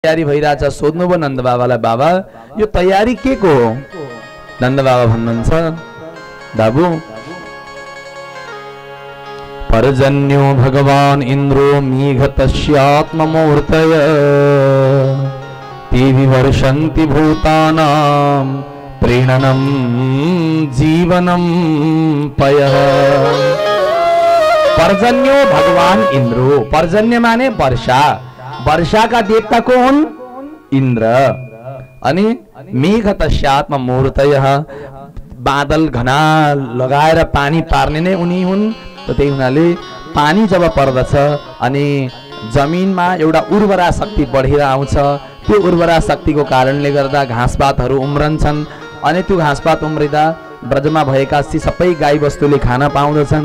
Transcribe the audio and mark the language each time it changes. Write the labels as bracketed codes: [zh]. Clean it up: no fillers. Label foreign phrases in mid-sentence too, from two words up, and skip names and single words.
[ne] तयारी भइराछ सोध्नु भयो नन्द बाबालाई, बाबा यो तयारी के को हो? नन्द बाबा भन्नुहुन्छ, बाबु [sa] पर्जन्यो भगवान इन्द्रो मेघतस्यात्ममूर्तय ते विवर्षन्ति भूतानां प्रीणनं जीवनं पयः। पर्जन्यो भगवान इन्द्रो, [ne] पर्जन्य माने वर्षा, [hi] वर्षा का देवता कौन? इंद्र। [ne] अनि [sa] मेघ तस्यात्म मूर्तयः, [ne] बादल घना लगाएर पानी पार्ने नै उनी हुन्। त्यही हुनाले पानी जब पर्दछ अनि जमिनमा एउटा उर्वरा शक्ति बढेर आउँछ। त्यो उर्वरा शक्तिको कारणले गर्दा घाँसपातहरू उम्रन्छन् अनि त्यो घाँसपात उम्रिँदा ब्रजमा भएका सबै गाई बस्तुले खान पाउँदछन्।